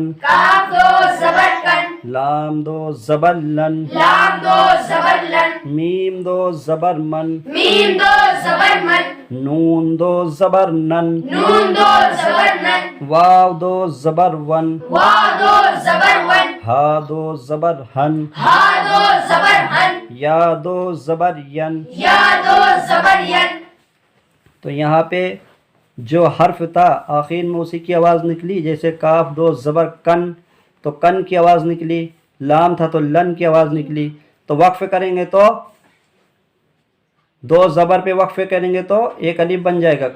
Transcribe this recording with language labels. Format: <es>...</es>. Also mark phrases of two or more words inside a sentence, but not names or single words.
<ur>کاف دو زبر کن لام دو زبر لن، لام دو زبر لن میم دو زبر من، میم دو زبر من نون دو زبر نن، نون دو زبر نن واو دو زبر ون، وا دو زبر ون ہا دو زبر ہن، ہا دو زبر ہن یا دو زبر ین. یا دو زبر ین. تو یہاں پہ جو حرف تھا آخر میں اسی کی آواز نکلی. جیسے کاف دو زبر کن تو کن کی آواز نکلی، لام تھا تو لن کی آواز نکلی. تو وقف کریں گے تو دو زبر پہ وقف کریں گے تو ایک الف بن جائے گا.</ur>